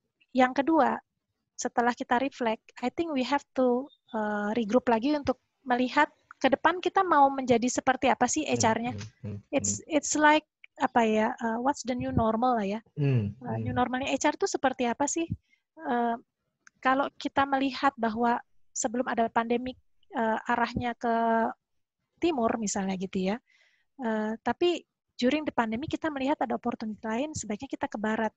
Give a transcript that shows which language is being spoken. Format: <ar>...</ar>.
<id>Yang kedua, setelah kita reflect,</id> <en>I think we have to regroup</en> <id>lagi untuk melihat ke depan kita mau menjadi seperti apa sih HR-nya.</id> <en>It's like</en> <id>apa ya,</id> <en>what's the new normal</en> <id>lah ya. New normalnya HR itu seperti apa sih? Kalau kita melihat bahwa sebelum ada pandemi arahnya ke timur misalnya gitu ya, tapi</id> <en>during the pandemic</en> <id>kita melihat ada opportunity lain, sebaiknya kita ke barat.</id>